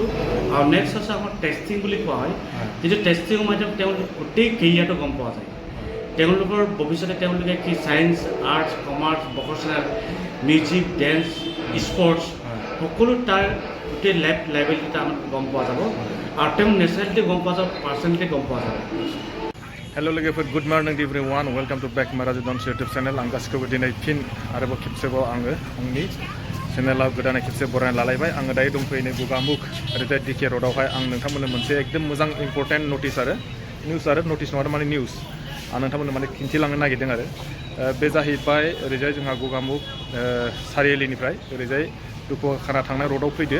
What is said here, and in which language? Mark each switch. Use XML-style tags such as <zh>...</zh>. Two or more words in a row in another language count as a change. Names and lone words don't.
<as>আৰু নেক্সট হৈছে আমাৰ টেষ্টিং বুলি কোৱা হয়, যিটো টেষ্টিঙৰ মাধ্যম তেওঁলোকে গোটেই কেৰিয়াৰটো গম পোৱা যায়। তেওঁলোকৰ ভৱিষ্যতে তেওঁলোকে কি</as> <en>science, arts, commerce, vocational, music, dance, sports</en> <as>সকলো তাৰ গোটেই লেভেলকেইটা আমাক গম পোৱা যাব। আৰু তেওঁ নেচাৰেলিটি গম পোৱা যাব, পাৰ্চনেলিটি গম পোৱা যাব।</as> <brx>हेलो लोगोफोर</brx> <en>good morning everyone welcome to back</en> <brx>माराजु डांस</brx> <en>YouTube channel</en> <brx>आं गासिखौबो दिनै फिन आरोबाव खेबसेबाव आङो आंनि चेनेलाव गोदानै खेबसे बरायना लालायबाय। आङो दायो दंफैयो नै गगामुख ओरैजाय डिके र'डआवहाय। आं नोंथांमोननो मोनसे एकदम मोजां</brx> <en>important notice</en> <brx>आरो निउस आरो नटिस नङा माने निउस आं नोंथांमोननो माने खिन्थिलांनो नागिरदों आरो बे जाहैबाय ओरैजाय जोंहा गगामुख सारियालिनिफ्राय ओरैजाय दुखुखाना थांनाय र'डआव फैदो।</brx>